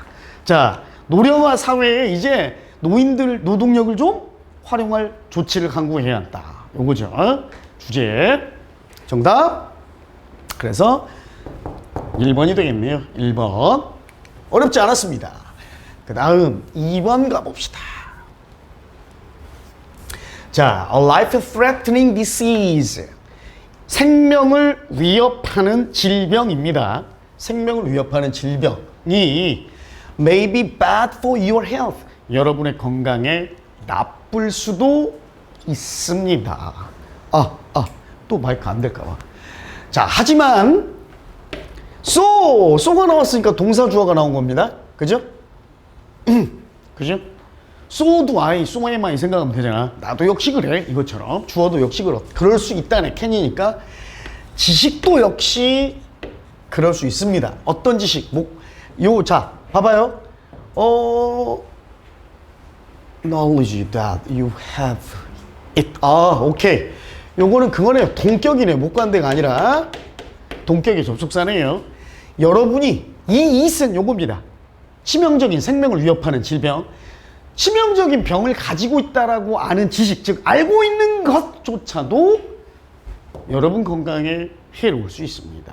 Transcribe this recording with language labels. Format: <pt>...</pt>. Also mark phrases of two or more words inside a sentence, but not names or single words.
<ko>자, 노령화 사회에 이제 노인들 노동력을 좀 활용할 조치를 강구해야 한다. 요거죠. 주제. 정답. 그래서 1번이 되겠네요. 1번. 어렵지 않았습니다. 그 다음 2번 가봅시다. 자,</ko> <en>a life-threatening disease.</en> <ko>생명을 위협하는 질병입니다. 생명을 위협하는 질병이</ko> <en>may be bad for your health.</en> <ko>여러분의 건강에 나쁠 수도 있습니다. 또 마이크 안 될까 봐. 자, 하지만 so가 나왔으니까 동사 주어가 나온 겁니다. 그죠? 그죠? so도</ko> <en>so am I</en> <ko>생각하면 되잖아. 나도 역시 그래. 이것처럼 주어도 역시 그럴 수 있다네. 캔이니까 지식도 역시 그럴 수 있습니다. 어떤 지식? 자, 봐봐요.</ko> <en>knowledge that you have it.</en> <ko>오케이. 요거는 그거네요. 동격이네. 목관대가 아니라 동격의 접속사네요. 여러분이 이 it은 요겁니다. 치명적인 생명을 위협하는 질병. 치명적인 병을 가지고 있다라고 아는 지식, 즉 알고 있는 것조차도 여러분 건강에 해로울 수 있습니다.</ko>